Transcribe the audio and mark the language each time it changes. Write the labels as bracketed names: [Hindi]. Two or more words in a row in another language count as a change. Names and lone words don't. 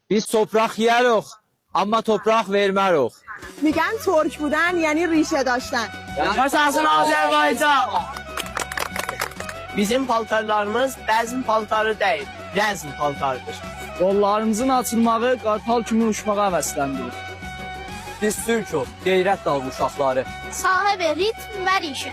[Azerbaijani] Biz toprak yiyərik, amma toprak vermərik. [Persian] میگن ترک بودن یعنی ریشه داشتن. [Azerbaijani] Yaşasın Azərbaycan! Bizim paltarlarımız bəzin paltarı deyil, rəzm paltarıdır. Qollarımızın açılmağı qartal kimi uçmağa həvəsləndirir. Biz Türk'ük, qeyrət dağ uşaqları. Sahibi ritm və rişə.